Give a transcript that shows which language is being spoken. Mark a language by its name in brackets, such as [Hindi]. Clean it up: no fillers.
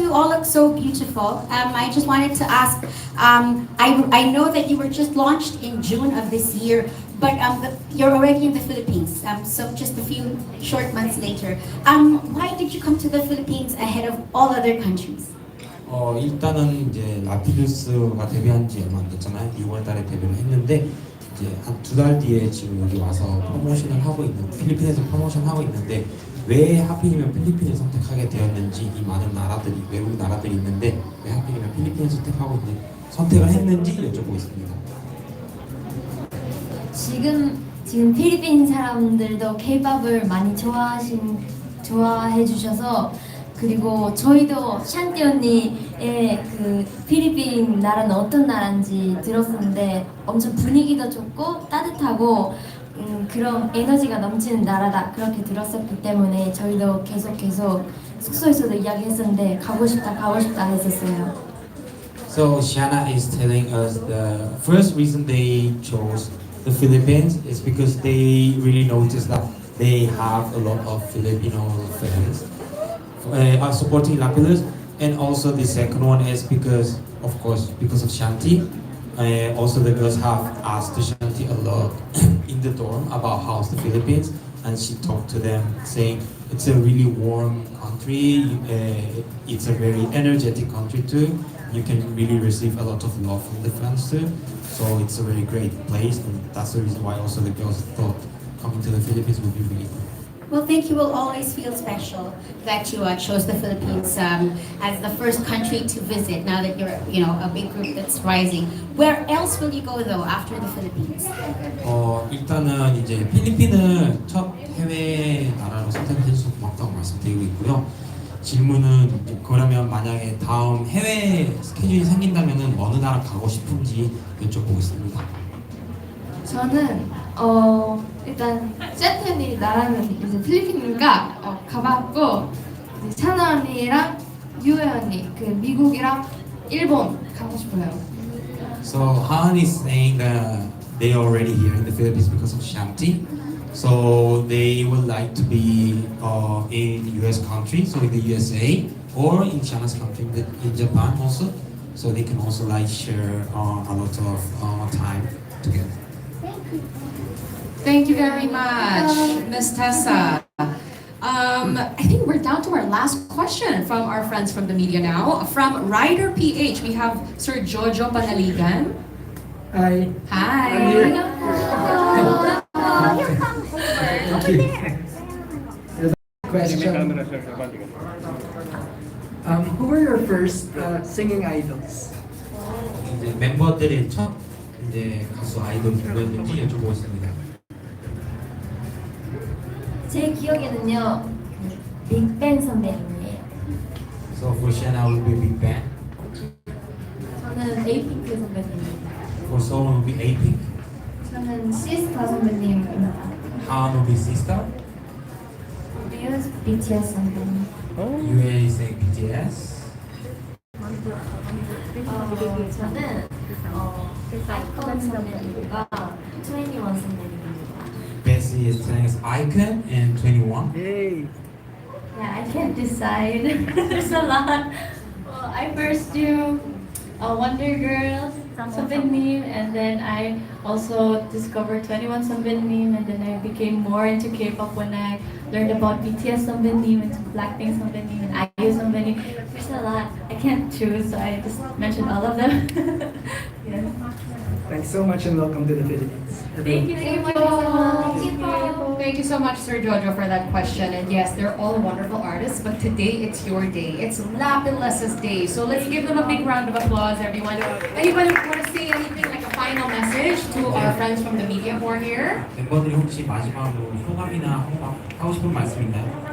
[English] You all look so beautiful. I just wanted to ask. I know that you were just launched in June of this year, but you're already in the Philippines. So just a few short months later. Why did you come to the Philippines ahead of all other countries? [Korean] 일단은 이제 라필루스가 데뷔한 지 얼마 안 됐잖아요. 6월 달에 데뷔를 했는데 이제 한 두 달 뒤에 지금 여기 와서 프로모션을 하고 있는 필리핀에서 프로모션 하고 있는데 왜 하필이면 필리핀을 선택하게 되었는지 이 많은 나라들이 외국 나라들이 있는데 왜 하필이면 필리핀을 선택을 했는지 여쭤보겠습니다. 지금 필리핀 사람들도 K-팝을 많이 좋아해 주셔서 그리고 저희도 샨티 언니의 그 필리핀 나라는 어떤 나라인지 들었었는데 엄청 분위기도 좋고 따뜻하고 그런 에너지가 넘치는 나라다 그렇게 들었었기 때문에 저희도 계속 숙소에서도 이야기했었는데 가고 싶다 했었어요. [English] So Shanna is telling us the first reason they chose the Philippines is because they really noticed that they have a lot of Filipino fans are supporting Lapillus, and also the second one is because, of course, because of Shanti. Also, the girls have asked Shanti a lot in the dorm about how's the Philippines, and she talked to them saying it's a really warm country. It's a very energetic country too. You can really receive a lot of love from the fans too. So it's a very great place, and that's the reason why also the girls thought coming to the Philippines would be really good. Well, think you will always feel special that you chose the Philippines as the first country to visit. Now that you're, a big group that's rising. Where else will you go though after the Philippines? [Korean] 일단은 이제 필리핀을 첫 해외 나라로 선택해 주셔서 고맙다고 말씀드리고 있고요. 질문은 그러면 만약에 다음 해외 스케줄이 생긴다면은 어느 나라 가고 싶은지 여쭤보겠습니다. 저는 일단 샌텐이 나라는 이제 필리핀이니까 가봤고 찬아 언니랑 유혜 언니 그 미국이랑 일본 가고 싶어요. [English] So Han is saying that they are already here in the Philippines because of Shanti. So they would like to be in US country, so in the USA, or in China's country, in Japan also. So they can also share a lot of time together. Thank you very much, Miss Tessa. I think we're down to our last question from our friends from the media now. From Rider PH, we have Sir Jojo Panaligan. Hi. Hi. Question. Who were your first singing idols? [Korean] 이제 멤버들의 첫 이제 가수 아이돌 누구였는지 여쭤보겠습니다. 제 기억에는요, 빅뱅 선배님이에요. [English] So for Shanna will be Big Bang. [Korean] 저는 에이핑크 선배님입니다. [English] For Soul will be A-Pink. [Korean] 저는 시스타 선배님입니다. [English] Han will be Sister. [Korean] 뮤즈 BTS 선배님. [English] Yue is saying BTS. [Korean] 저는 아이콘 선배님과 21 선배님입니다. [English] Bessie is saying Icon and 21. Hey. Yeah, I can't decide. There's a lot. Well, I first do Wonder Girls, Sunbeam, and then I also discovered 21 Sunbeam, and then I became more into K-pop when I learned about BTS Sunbeam and Blackpink Sunbeam and IU Sunbeam. There's a lot. I can't choose, so I just mentioned all of them. Yes. Thanks so much and welcome to the Philippines. Thank you so much. Thank you so much, Sir Jojo, for that question. And yes, they're all wonderful artists, but today it's your day. It's Lapilus' day. So let's give them a big round of applause, everyone. Anybody want to say anything, like a final message to our friends from the media who are here? [Korean] 멤버들이 혹시 마지막으로 소감이나 하고 싶은 말씀 있나요?